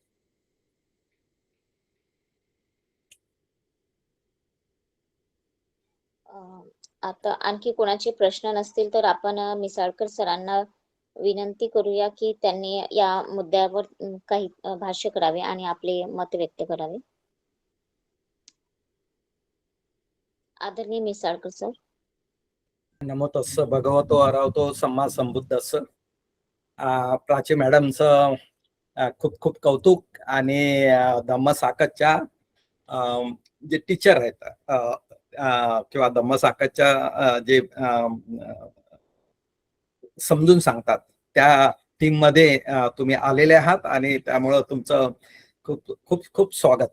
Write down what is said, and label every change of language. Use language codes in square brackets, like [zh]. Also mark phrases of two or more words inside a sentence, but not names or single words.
[mr] आता आणखी कोणाचे प्रश्न नसतील तर आपण मिसाळकर सरांना विनंती करूया की त्यांनी या मुद्द्यावर काही भाष्य करावे आणि आपले मत व्यक्त करावे. आदरणीय मिसाळकर सर. [pi] नमो तस्स भगवतो अरहतो सम्मा संबुद्धस्स. [mr] प्राची मॅडमचं खूप खूप कौतुक आणि धम्मसाकतच्या जे टीचर आहेत किंवा धम्मसाकतच्या जे समजून सांगतात त्या टीम मध्ये तुम्ही आलेले आहात आणि त्यामुळं तुमचं खूप खूप खूप स्वागत.